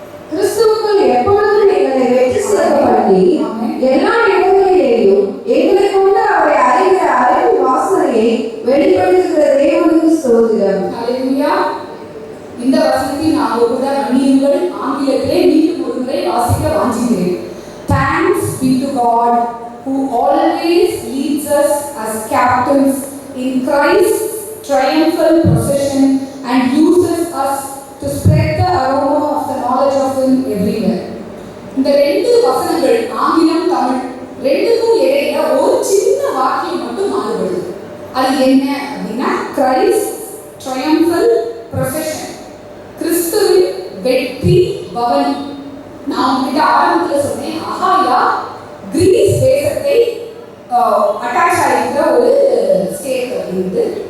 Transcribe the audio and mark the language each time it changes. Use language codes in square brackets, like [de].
[ta] கிறிஸ்துவுக்குள் எப்பொழுதும் எங்களை வெற்றி செய்யப்படி எல்லா இடங்களிலேயும் எங்களை கொண்டு அவரை அறிகிற அறிவு வாசனையை வெளிப்படுத்துகிற தேவனுக்கு ஸ்தோத்திரம். ஹல்லேலூயா. இந்த வசனத்தை நான் கூட மன்னியுங்கள் ஆங்கிலத்திலே மீண்டும் ஒரு முறை வாசிக்க வாஞ்சிக்கிறேன். [en] Thanks be to God who always leads us as captives in Christ's triumphal procession and uses us to spread the aroma of the knowledge of Him everywhere. [ta] இந்த 2 வசனங்கள் ஆங்கிலம் தமிழ் ரெண்டுக்கும் இடையில ஒரு சின்ன வாக்கியம் மட்டும் மாறுபடுது. அது என்ன அப்படின்னா [en] Christ triumphal procession, [ta] கிறிஸ்துவின் வெற்றி பவனி. நான் உங்ககிட்ட ஆரம்பத்தில் சொன்னேன், அகாயா கிரீஸ் தேசத்தை அட்டாச் ஆகிருக்கிற ஒரு ஸ்டேட் அப்படின்ட்டு.